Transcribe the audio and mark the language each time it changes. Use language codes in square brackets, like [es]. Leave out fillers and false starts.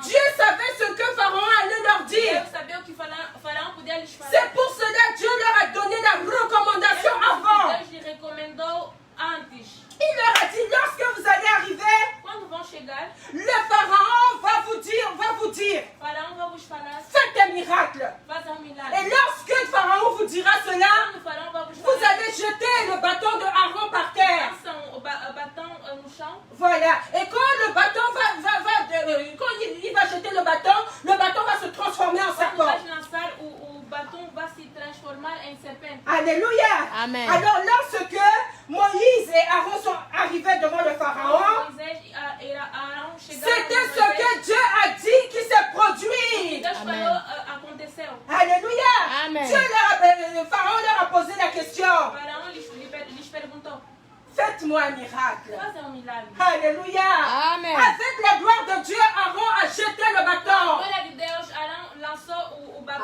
[fr] Dieu savait ce que Pharaon allait leur dire. [pt] Deus sabia o que faraó podia lhes falar. [fr] C'est pour cela que Dieu leur a donné la recommandation avant. [pt] Deus lhe recomendou antes. [fr] Il leur a dit, lorsque vous allez arriver, [pt] Quando vão chegar, [fr] le Pharaon va vous dire, [pt] faraó vai vos falar, [fr] faites des miracles. [pt] faz milagre. [fr] Et lorsque le Pharaon vous dira cela, [pt] Quando o faraó vai vos [fr] vous [pt] falar, [fr] allez jeter le bâton de Aaron par terre. [pt] lançam o bâton no chão. [fr] Voilà. Et quand le bâton quand il va jeter le bâton va se transformer en [pt] Quando [fr] serpent. [pt] vais lançar, o bâton vai se transformar em serpente. [fr] Alléluia. Amen. Alors lorsque Moïse et Aaron sont arrivés devant le Pharaon, [pt] Moisés e Arão chegaram. [fr] c'était ce que Dieu a dit qui s'est produit. [pt] Deus [fr] Amen. [pt] falou, aconteceu. [fr] Alléluia. Amen. Le Pharaon leur a posé la question. [pt] O faraó lhes perguntou, [fr] Faites-moi un miracle. [pt] faz milagre. [fr] Alléluia. Amen. Avec la gloire de Dieu, Aaron a jeté le [pt] A [fr] bâton. [pt] glória de Deus, Arão lançou o bâton.